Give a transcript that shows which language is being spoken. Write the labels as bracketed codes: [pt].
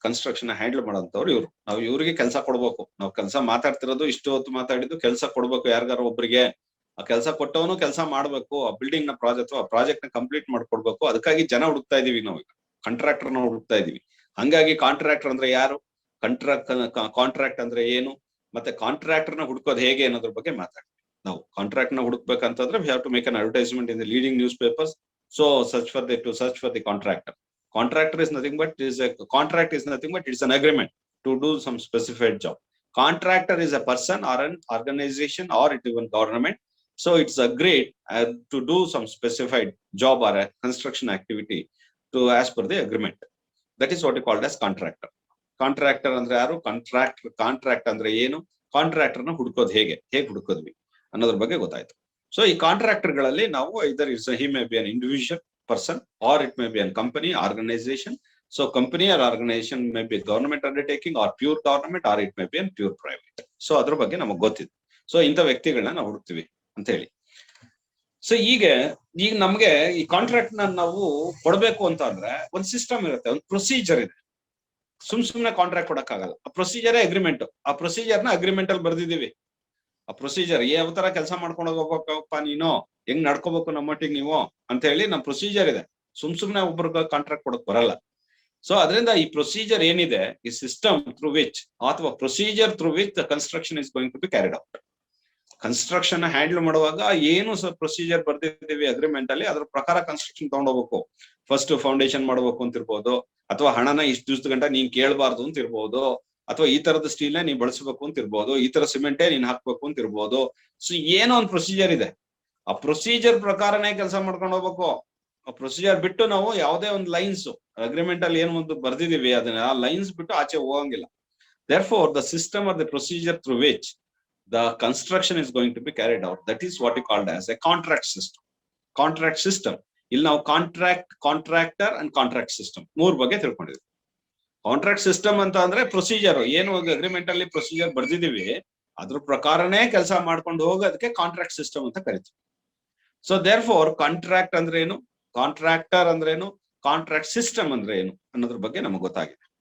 [kn] Construction handle ಮಾಡೋಂಥವ್ರು ಇವರು. ನಾವು ಇವರಿಗೆ ಕೆಲಸ ಕೊಡ್ಬೇಕು. ನಾವು ಕೆಲಸ ಮಾತಾಡ್ತಿರೋದು ಇಷ್ಟು ಹೊತ್ತು ಮಾತಾಡಿದ್ದು ಕೆಲಸ ಕೊಡ್ಬೇಕು ಯಾರಿಗಾರ ಒಬ್ಬರಿಗೆ. ಆ ಕೆಲಸ ಕೊಟ್ಟವನು ಕೆಲಸ ಮಾಡ್ಬೇಕು. ಆ ಬಿಲ್ಡಿಂಗ್ ನ ಪ್ರಾಜೆಕ್ಟ್ ನ ಕಂಪ್ಲೀಟ್ ಮಾಡ್ಕೊಡ್ಬೇಕು. ಅದಕ್ಕಾಗಿ ಜನ ಹುಡುಕ್ತಾ ಇದೀವಿ ನಾವು. ಈಗ ಕಾಂಟ್ರಾಕ್ಟರ್ ನ ಹುಡುಕ್ತಾ ಇದೀವಿ. ಹಂಗಾಗಿ ಕಾಂಟ್ರಾಕ್ಟರ್ ಅಂದ್ರೆ ಯಾರು, ಕಾಂಟ್ರಾಕ್ಟ್ ಅಂದ್ರೆ ಏನು, ಮತ್ತೆ ಕಾಂಟ್ರಾಕ್ಟರ್ ನ ಹುಡುಕೋದು ಹೇಗೆ ಅನ್ನೋದ್ರ ಬಗ್ಗೆ ಮಾತಾಡ್ತೀವಿ ನಾವು. ಕಾಂಟ್ರಾಕ್ಟ್ ನ ಹುಡುಕ್ಬೇಕಂತಂದ್ರೆ [en] we have to make an advertisement in the leading newspapers. So search for the contractor. Contractor is nothing but it's an agreement to do some specified job. Contractor is a person or an organization or it even government. So it's agreed to do some specified job or a construction activity to as per the agreement. That is what is called as contractor. [kn] Contractor ಅಂದ್ರೆ ಯಾರು, contract ಅಂದ್ರೆ ಏನು, contractor ನ ಹುಡುಕೋದು ಹೇಗೆ ಹುಡುಕೋದ್ವಿ ಅನ್ನೋದ್ರ ಬಗ್ಗೆ ಗೊತ್ತಾಯ್ತು. So ಈ ಕಾಂಟ್ರಾಕ್ಟರ್ ಗಳಲ್ಲಿ ನಾವು [en] either he may be an individual person or it may be a company, organization. So company or organization may be government undertaking or pure government or it may be a pure private. [kn] So ಅದ್ರ ಬಗ್ಗೆ ನಮಗ್ ಗೊತ್ತಿದೆ. So ಇಂಥ ವ್ಯಕ್ತಿಗಳನ್ನ ನಾವು ಹುಡುಕ್ತಿವಿ ಅಂತ ಹೇಳಿ. So ಈಗ ನಮ್ಗೆ ಈ ಕಾಂಟ್ರಾಕ್ಟ್ ನ ನಾವು ಕೊಡ್ಬೇಕು ಅಂತ ಅಂದ್ರೆ ಒಂದು ಸಿಸ್ಟಮ್ ಇರುತ್ತೆ, ಒಂದು ಪ್ರೊಸೀಜರ್ ಇದೆ. ಸುಮ್ನೆ ಕಾಂಟ್ರಾಕ್ಟ್ ಕೊಡಕ್ಕಾಗಲ್ಲ. ಆ ಪ್ರೊಸೀಜರೇ ಅಗ್ರಿಮೆಂಟ್. ಆ ಪ್ರೊಸೀಜರ್ ನ ಅಗ್ರಿಮೆಂಟ್ ಅಲ್ಲಿ ಬರ್ದಿದೀವಿ. ಆ ಪ್ರೊಸೀಜರ್ ಯಾವ ತರ ಕೆಲಸ ಮಾಡ್ಕೊಂಡು ಹೋಗ್ಬೇಕಪ್ಪ ನೀನು, ಹೆಂಗ್ ನಡ್ಕೋಬೇಕು ನಮ್ಮೊಟ್ಟಿಗೆ ನೀವು ಅಂತ ಹೇಳಿ ನಮ್ ಪ್ರೊಸೀಜರ್ ಇದೆ. ಸುಮ್ನೆ ಒಬ್ರಿಗೆ ಕಾಂಟ್ರಾಕ್ಟ್ ಕೊಡಕ್ ಬರಲ್ಲ. ಸೊ ಅದರಿಂದ ಈ ಪ್ರೊಸೀಜರ್ ಏನಿದೆ, ಈ ಸಿಸ್ಟಮ್ ಥ್ರೂ ವಿಚ್ ಅಥವಾ [en] Procedure through which the construction is going to be carried out. [kn] Construction handle ಮಾಡುವಾಗ ಏನು ಪ್ರೊಸೀಜರ್ ಬರ್ದಿದ್ದೀವಿ ಅಗ್ರಿಮೆಂಟ್ ಅಲ್ಲಿ, ಅದ್ರ ಪ್ರಕಾರ ಕನ್ಸ್ಟ್ರಕ್ಷನ್ ತಗೊಂಡೋಗ್ಬೇಕು. ಫಸ್ಟ್ ಫೌಂಡೇಶನ್ ಮಾಡ್ಬೇಕು ಅಂತ ಇರ್ಬೋದು, ಅಥವಾ ಹಣನ ಇಷ್ಟು ದಿವಸದ ಗಂಟ ನೀನ್ ಕೇಳಬಾರ್ದು ಅಂತ ಇರ್ಬೋದು, ಅಥವಾ ಈ ತರದ ಸ್ಟೀಲ್ ನೀವು ಬಳಸಬೇಕು ಅಂತ ಇರ್ಬೋದು, ಈ ತರ ಸಿಮೆಂಟೇ ನೀನ್ ಹಾಕ್ಬೇಕು ಅಂತ ಇರ್ಬೋದು. ಸೊ ಏನೋ ಒಂದು ಪ್ರೊಸೀಜರ್ ಇದೆ, ಆ ಪ್ರೊಸೀಜರ್ ಪ್ರಕಾರನೇ ಕೆಲಸ ಮಾಡ್ಕೊಂಡು ಹೋಗ್ಬೇಕು. ಆ ಪ್ರೊಸೀಜರ್ ಬಿಟ್ಟು ನಾವು ಯಾವುದೇ ಒಂದು ಲೈನ್ಸ್ ಅಗ್ರಿಮೆಂಟ್ ಅಲ್ಲಿ ಏನು ಒಂದು ಬರ್ದಿದೀವಿ ಅದನ್ನ ಆ ಲೈನ್ಸ್ ಬಿಟ್ಟು ಆಚೆ ಹೋಗಂಗಿಲ್ಲ. [en] Therefore, the system or the procedure through which the construction is going to be carried out, that is what you called as a contract system. Contract system. [kn] ಇಲ್ಲಿ ನಾವು ಕಾಂಟ್ರಾಕ್ಟರ್ ಅಂಡ್ ಕಾಂಟ್ರಾಕ್ಟ್ ಸಿಸ್ಟಮ್ ಮೂರ್ ಬಗ್ಗೆ ತಿಳ್ಕೊಂಡಿದ್ವಿ. Contract system ಅಂತ ಅಂದ್ರೆ procedure, ಏನು agreement ಅಲ್ಲಿ procedure ಬರ್ದಿದೀವಿ ಅದ್ರ ಪ್ರಕಾರನೇ ಕೆಲಸ ಮಾಡ್ಕೊಂಡು ಹೋಗೋದಕ್ಕೆ ಕಾಂಟ್ರಾಕ್ಟ್ ಸಿಸ್ಟಮ್ ಅಂತ ಕರಿತೀವಿ. ಸೊ ದೇರ್ ಫೋರ್ ಕಾಂಟ್ರಾಕ್ಟ್ ಅಂದ್ರೆ ಏನು, ಕಾಂಟ್ರಾಕ್ಟರ್ ಅಂದ್ರೆ ಏನು, ಕಾಂಟ್ರಾಕ್ಟ್ ಸಿಸ್ಟಮ್ ಅಂದ್ರೆ ಏನು ಅನ್ನೋದ್ರ ಬಗ್ಗೆ ನಮಗೆ ಗೊತ್ತಾಗಿದೆ.